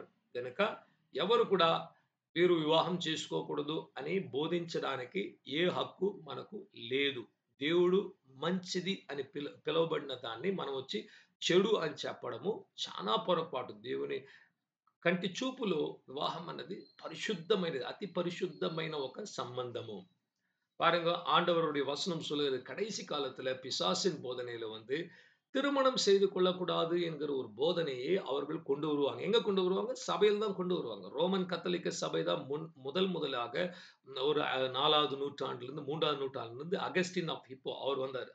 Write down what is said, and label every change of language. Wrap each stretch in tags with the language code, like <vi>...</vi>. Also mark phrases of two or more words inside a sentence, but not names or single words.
<te>గనక ఎవరు కూడా వీరు వివాహం చేసుకోకూడదు అని బోధించడానికి ఏ హక్కు మనకు లేదు. దేవుడు మంచిది అని పిలువబడిన దాన్ని మనం వచ్చి చెడు అని చెప్పడము చాలా పొరపాటు. దేవుని కంటి చూపులో వివాహం అన్నది పరిశుద్ధమైనది. అతి పరిశుద్ధమైన ఒక సంబంధము.</te> <ta>பாருங்க ஆண்டவருடைய வசனம் சொல்லுகிறது கடைசி காலத்துல பிசாசின் போதனையில வந்து திருமணம் செய்து கொள்ளக்கூடாது என்கிற ஒரு போதனையை அவர்கள் கொண்டு வருவாங்க. எங்க கொண்டு வருவாங்க? சபையில் தான் கொண்டு வருவாங்க. ரோமன் கத்தோலிக்க சபை தான் முதலாக ஒரு 4வது நூற்றாண்டிலிருந்து 3வது நூற்றாண்டிலிருந்து அகஸ்டின் ஆஃப் ஹிப்போ அவர் வந்தாரு.</ta>